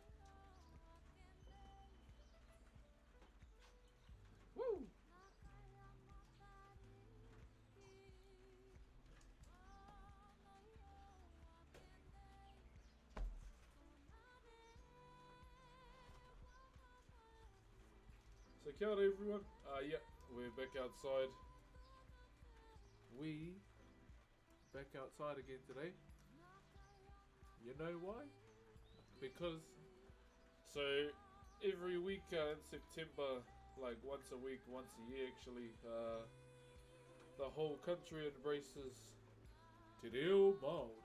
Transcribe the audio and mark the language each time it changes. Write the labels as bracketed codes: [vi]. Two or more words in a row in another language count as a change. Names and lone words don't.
[en] Woo! So, [mi] kia ora, [en] everyone. Yeah, we're back outside. We back outside again today. You know why? Because every week in September, like once a week, once a year actually, the whole country embraces Te Reo Māori.